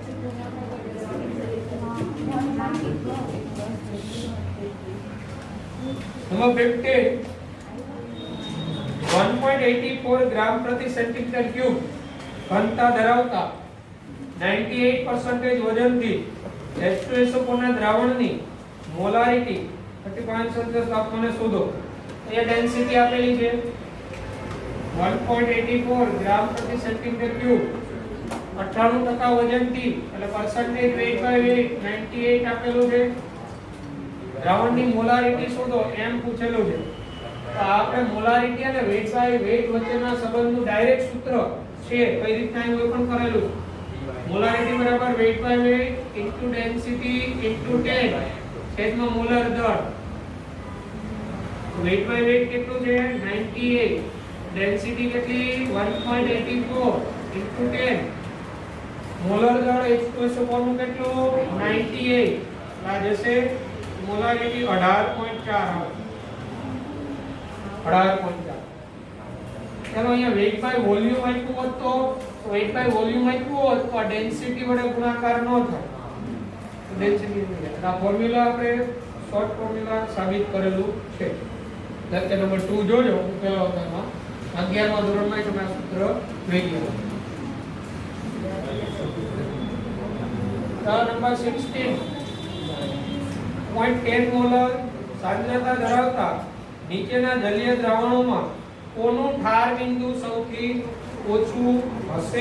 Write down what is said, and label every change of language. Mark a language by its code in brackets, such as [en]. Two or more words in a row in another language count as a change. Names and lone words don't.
[gu] 1.84 ગ્રામ પ્રતિ [en] centimeter cube [gu] ઘનતા ધરાવતા 98% વજનથી H2SO4 ના દ્રાવણની મોલારિટી 35 સેલ્સિયસ તાપમાને શોધો. એ ડેન્સિટી આપેલી છે 1.84 ગ્રામ પ્રતિ [en] centimeter cube [gu] 98% વજનથી એટલે [en] percentage weight by weight [gu] 98 આપેલું છે. દ્રાવણની મોલારિટી શોધો એમ પૂછેલું છે. તો આપણે મોલારિટી અને [en] weight by weight [gu] વચ્ચેના સંબંધનું ડાયરેક્ટ સૂત્ર છે કઈ રીતના એવું પણ કરેલું છે. મોલારિટી બરાબર [en] weight by weight into density into 10 [gu] છેદમાં મોલર દળ. [en] weight by weight [gu] કેટલું છે 98, density કેટલી 1.84 into 10, મોલર દળ H2SO4 નું કેટલું 98 આ જશે મોલારિટી 18.4 આવે 18.4. ચાલો અહીંયા [en] weight by volume [gu] આપ્યું હોત તો [en] weight by volume [gu] આપ્યું હોત તો આ ડેન્સિટી વડે ગુણાકાર ન થાય તો ડેન્સિટી આ ફોર્મ્યુલા આપણે [en] short formula [gu] સાબિત કરેલું છે. [en] lecture number [gu] 2 જોજો પહેલા વખતમાં 11મા ધોરણમાં તમે આ સૂત્ર જોઈ ગયા. ચાલો નંબર 16 0.10 મોલર સાંદ્રતા ધરાવતા નીચેના જલીય દ્રાવણોમાં કોનું ઠાર બિંદુ સૌથી ઓછું હશે?